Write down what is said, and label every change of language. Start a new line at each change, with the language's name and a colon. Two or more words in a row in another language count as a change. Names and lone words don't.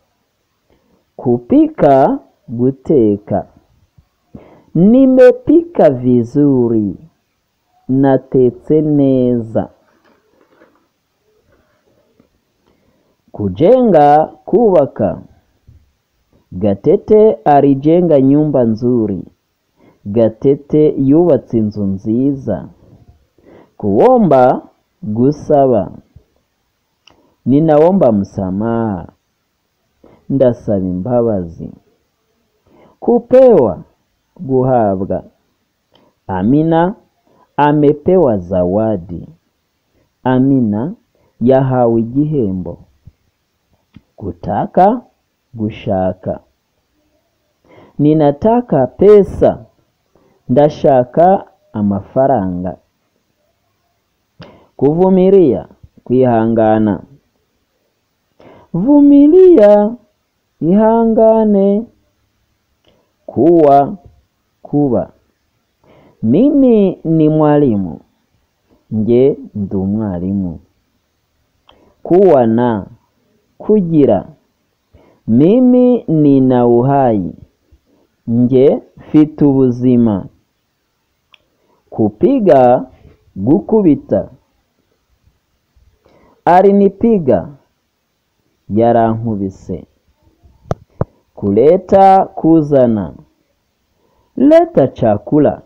Swahili: Kupika, guteka. Nimepika vizuri.
Kinyarwanda: Natetse neza. Kujenga, kubaka.
Swahili: Gatete alijenga nyumba nzuri.
Kinyarwanda: Gatete yubatse inzu nziza.
Swahili: Kuomba, gusaba. Ninaomba msamaha.
Kinyarwanda: Ndasaba imbabazi. Kupewa, guhabwa.
Swahili: Amina amepewa zawadi.
Kinyarwanda: Amina yahawe igihembo.
Swahili: Kutaka, gushaka. Ninataka pesa.
Kinyarwanda: Ndashaka amafaranga.
Swahili: Kuvumilia, kwihangana. Vumilia, ihangane. Kuwa, kuba. Mimi ni mwalimu.
Kinyarwanda: Nje ndi umwarimu.
Swahili: Kuwa na, kugira. Mimi nina uhai.
Kinyarwanda: Nje mfite ubuzima. Kupiga, gukubita.
Swahili: Alinipiga, yarankubise. Kuleta, kuzana. Leta chakula.